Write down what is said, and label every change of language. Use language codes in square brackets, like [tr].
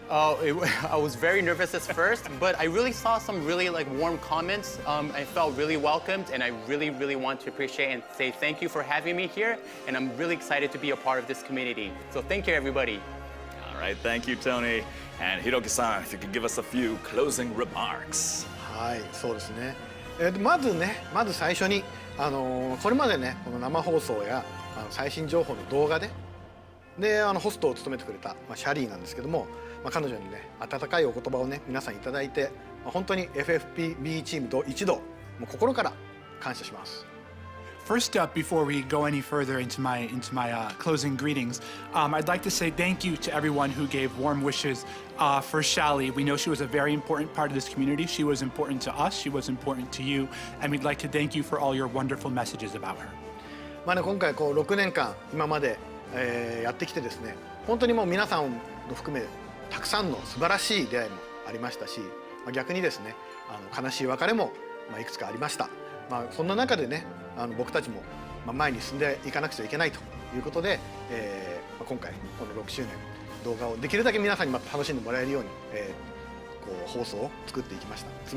[en] I was very nervous at first, but I really saw some really warm comments. I felt really welcomed, and I really, really want to appreciate and say thank you for having me here. And I'm really excited to be a part of this community. So thank you, everybody. All right, thank you, Tony. And Hiroki-san, if you could give us a few closing remarks. [ja] はい、そうですね。まず最初にこれまでねこの生放送や最新情報の動画でホストを務めてくれた、シャリーなんですけども、彼女にね温かいお言葉をね皆さんいただいて、本当に FFBE チームと一同もう心から感謝します。 [en] First up, before we go any further into my closing greetings, I'd like to say thank you to everyone who gave warm wishes for Shally. We know she was a very important part of this community. She was important to us. She was important to you, and we'd like to thank you for all your wonderful messages about her. [ja] 今回こう6年間今まで、やってきてですね、本当にもう皆さんを含めたくさんの素晴らしい出会いもありましたし、逆にですね悲しい別れもいくつかありました。そんな中でね僕たちも前に進んでいかなくちゃいけないということで、今回この6周年動画をできるだけ皆さんに楽しんでもらえるように、こう放送を作ってきました。